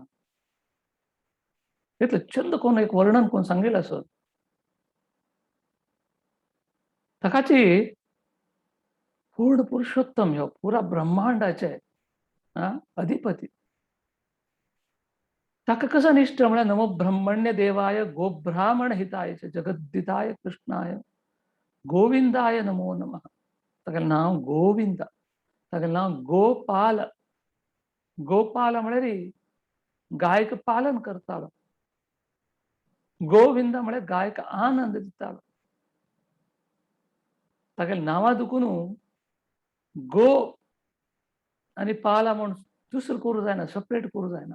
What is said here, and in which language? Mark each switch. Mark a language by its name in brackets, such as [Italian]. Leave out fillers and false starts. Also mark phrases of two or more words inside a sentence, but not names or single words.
[Konkani] इतलें छंद करून एक वर्णन करून सांगिल्लें आसत. ताकाची पूर्ण पुरुषोत्तम ह्यो पुरा ब्रह्मांडाचे अधिपती. ताका कसं निश्चय म्हळ्यार [Sanskrit] नमो ब्रह्मण्य देवाय गोब्राह्मण हिताय जगद्दिताय कृष्णाय गोविंदाय नमो नमः. [Konkani] तागेलें नांव गोविंद. तागेलें नांव गोपाल. गोपाल म्हळ्यार गायक पालन करतालो. गोविंद म्हळ्यार गायक आनंद दितालो. तागेलें नांवा दुखून गो आनी पाला म्हूण दुसरो करूं जायना, सेपरेट करूं जायना.